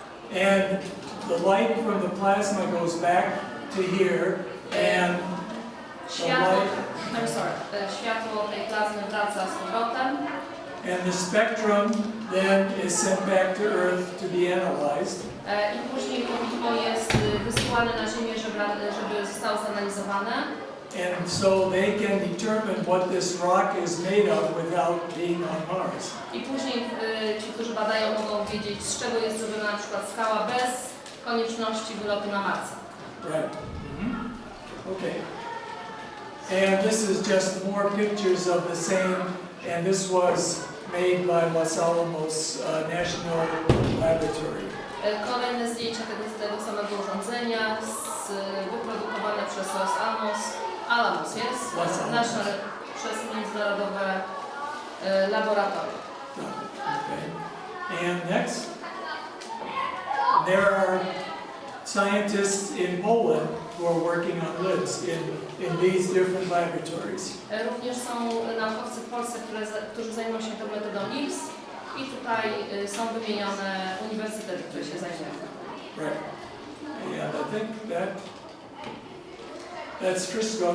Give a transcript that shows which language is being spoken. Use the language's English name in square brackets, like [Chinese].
[English] And the light from the plasma goes back to here, and [Polish] Światło, światło tej plazmy wraca z powrotem. [English] and the spectrum then is sent back to Earth to be analyzed. [Polish] I później to widmo jest wysyłane na Ziemię, żeby zostało zanalizowane. [English] And so they can determine what this rock is made of without being on Mars. [Polish] I później ci, którzy badają, mogą wiedzieć, z czego jest zrobiona na przykład skała bez konieczności wylotu na Marsa. [English] Right. Okay. And this is just more pictures of the same, and this was made by Los Alamos National Laboratory. [Polish] Kolejne zdjęcia tego samego urządzenia, wyprodukowane przez Los Alamos, jest? Przez międzynarodowe laboratorium. [English] Okay. And next, there are scientists in Poland who are working on LIBS in these different laboratories. [Polish] Również są naukowcy w Polsce, którzy zajmują się tą metodą LIBS i tutaj są wymienione uniwersytety, które się zajmują. [English] Right. And I think that's Frisco.